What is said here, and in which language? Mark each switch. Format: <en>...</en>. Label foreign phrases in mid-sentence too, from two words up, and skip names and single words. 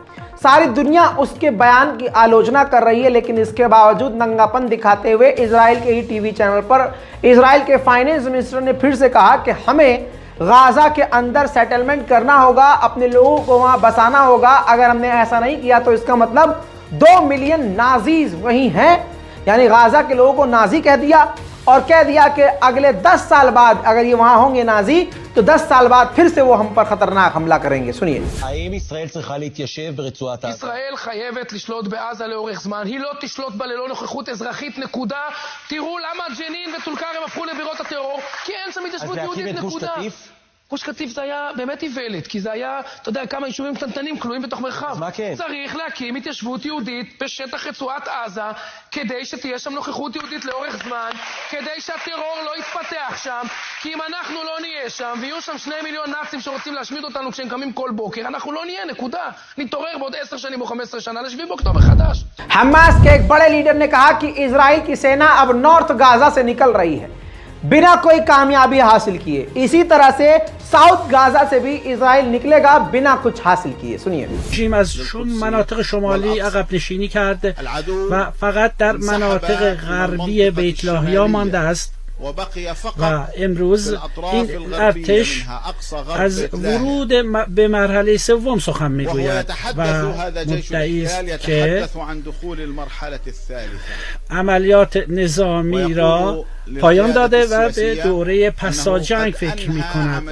<hi>सारी दुनिया उसके बयान की आलोचना कर रही है, लेकिन इसके बावजूद नंगापन दिखाते हुए इजराइल के ही टीवी चैनल पर इजराइल के</hi> <en>finance minister</en> <hi>ने फिर से कहा कि हमें गाजा के अंदर सेटलमेंट करना होगा, अपने लोगों को वहां बसाना होगा। अगर हमने ऐसा नहीं किया तो इसका मतलब 2</hi> <en>million Nazis</en> <hi>वहीं हैं, यानी गाजा के लोगों को नाजी कह दिया और कह दिया कि अगले 10 साल बाद अगर ये वहां होंगे नाजी, तो 10 साल बाद फिर से वो हम पर खतरनाक हमला करेंगे। सुनिए।</hi> <he>ישראל חייבת לשלוט בעזה לאורך זמן, היא לא תשלוט בה ללא נוכחות אזרחית, נקודה. תראו למה ג'נין וטול כרם הפכו לבירות הטרור, כי אין שם התיישבות יהודית, נקודה. גוש קטיף זה היה באמת איוולת, כי זה היה, אתה יודע, כמה יישובים קטנטנים כלואים בתוך מרחב. מה כן? צריך להקים התיישבות יהודית בשטח רצועת עזה, כדי שתהיה שם נוכחות יהודית לאורך זמן, כדי שהטרור לא יתפתח שם, כי אם אנחנו לא נהיה שם, ויהיו שם 2 מיליון נאצים שרוצים להשמיד אותנו כשהם קמים כל בוקר, אנחנו לא נהיה, נקודה. נתעורר בעוד 10 שנים או 15 שנה ל7 באוקטובר חדש.</he> <hi>हमास के एक बड़े लीडर ने कहा कि इजराइल की सेना अब नॉर्थ गाजा से निकल रही है बिना कोई कामयाबी हासिल किए। इसी तरह से साउथ गाजा से भी इजराइल निकलेगा बिना कुछ हासिल किए। सुनिए।</hi> <fa>رژیم از مناطق شمالی عقب نشینی کرده و فقط در مناطق غربی بیت لاهیا مانده است و امروز این ارتش از ورود به مرحله سوم سخن میگوید و مدعی است که عملیات نظامی را پایان داده و به دوره پساجنگ فکر می کند.</fa>